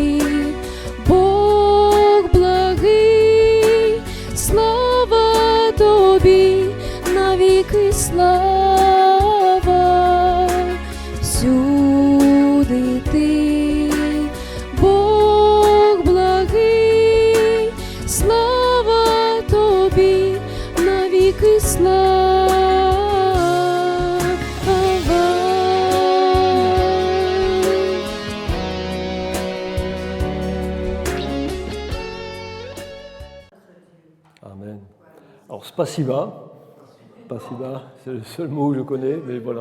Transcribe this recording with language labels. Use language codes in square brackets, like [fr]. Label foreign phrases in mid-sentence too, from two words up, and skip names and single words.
[uk] Бог благий, слава тобі, навіки слава, всюди ти. Бог благий, слава тобі, навіки слава. Amen. [fr] Alors, spasiba, c'est le seul mot que je connais, mais voilà.